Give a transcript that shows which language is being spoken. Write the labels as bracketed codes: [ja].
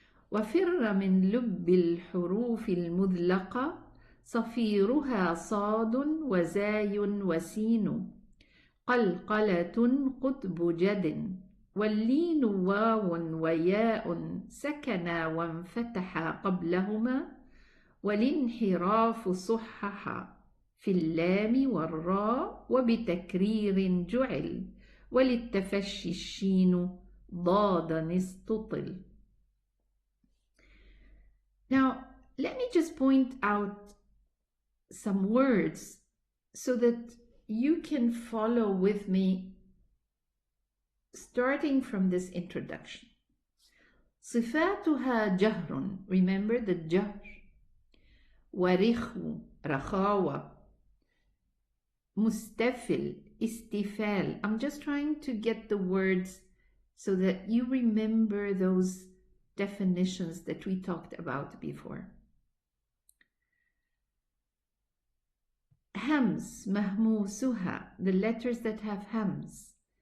[ar] وفر من لب الحروف المذلقة صفيرها صاد وزاي وسين قلقلة قطب جد واللين واو وياء سكنا وانفتح قبلهما والانحراف صحح في اللام والراء وبتكرير جعل وللتفشي الشين ضاد استطل. [en] Now, let me just point out some words so that you can follow with me starting from this introduction. [ar] صفاتها جهر, [en] remember the [ar] جهر, ورخو, رخاوة, مستفل, istifal. [en] I'm just trying to get the words so that you remember those definitions that we talked about before. Hams, mahmusuha, the letters that have hams.